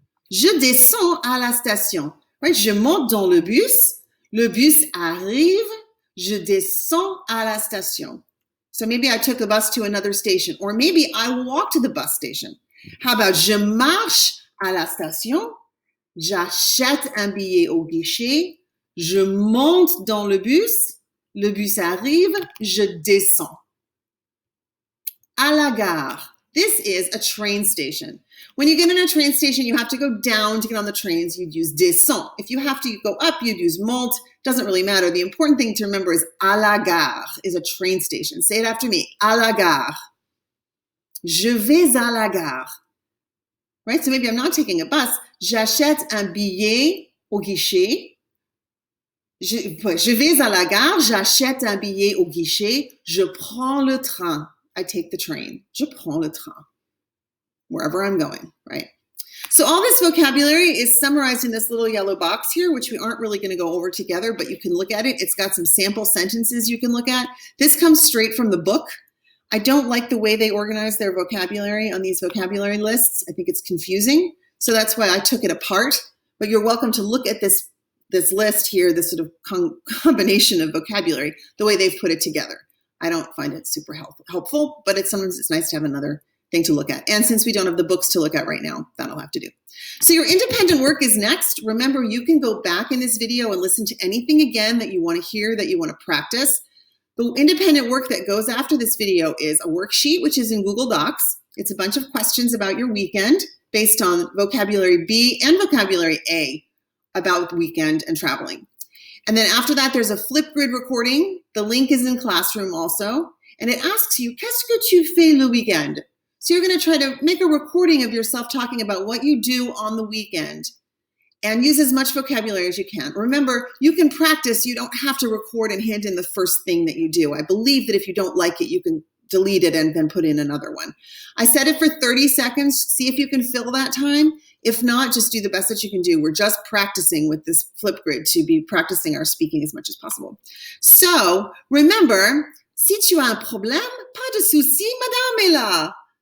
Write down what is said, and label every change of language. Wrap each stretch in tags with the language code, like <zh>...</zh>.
<fr>Je descends à la station. Right? Je monte dans le bus arrive, je descends à la station.</fr> <en>So maybe I took a bus to another station, or maybe I walked to the bus station. How about</en> <fr>je marche à la station, j'achète un billet au guichet, je monte dans le bus arrive, je descends. À la gare.</fr> <en>This is a train station. When you get in a train station, you have to go down to get on the trains. You'd use descend. If you have to go up, you'd use monte. Doesn't really matter. The important thing to remember is à la gare is a train station. Say it after me.</en> <fr>À la gare. Je vais à la gare.</fr> <en>Right? So maybe I'm not taking a bus.</en> <fr>J'achète un billet au guichet. Je vais à la gare. J'achète un billet au guichet. Je prends le train.</fr> <en>I take the train.</en> <fr>Je prends le train.</fr> <en>Wherever I'm going, right? So all this vocabulary is summarized in this little yellow box here, which we aren't really going to go over together, but you can look at it. It's got some sample sentences you can look at. This comes straight from the book. I don't like the way they organize their vocabulary on these vocabulary lists. I think it's confusing. So that's why I took it apart. But you're welcome to look at this list here, this sort of combination of vocabulary, the way they've put it together. I don't find it super helpful, but sometimes it's nice to have another thing to look at. And since we don't have the books to look at right now, that'll have to do. So your independent work is next. Remember, you can go back in this video and listen to anything again that you want to hear, that you want to practice. The independent work that goes after this video is a worksheet, which is in Google Docs. It's a bunch of questions about your weekend based on vocabulary B and vocabulary A about the weekend and traveling. And then after that, there's a Flipgrid recording. The link is in Classroom also. And it asks you,</en> <fr>qu'est-ce que tu fais le weekend?</fr> <en>So you're going to try to make a recording of yourself talking about what you do on the weekend and use as much vocabulary as you can. Remember, you can practice. You don't have to record and hand in the first thing that you do. I believe that if you don't like it, you can delete it and then put in another one. I set it for 30 seconds. See if you can fill that time. If not, just do the best that you can do. We're just practicing with this Flipgrid to be practicing our speaking as much as possible. So remember,</en> <fr>si tu as un problème, pas de souci, madame est là.</fr>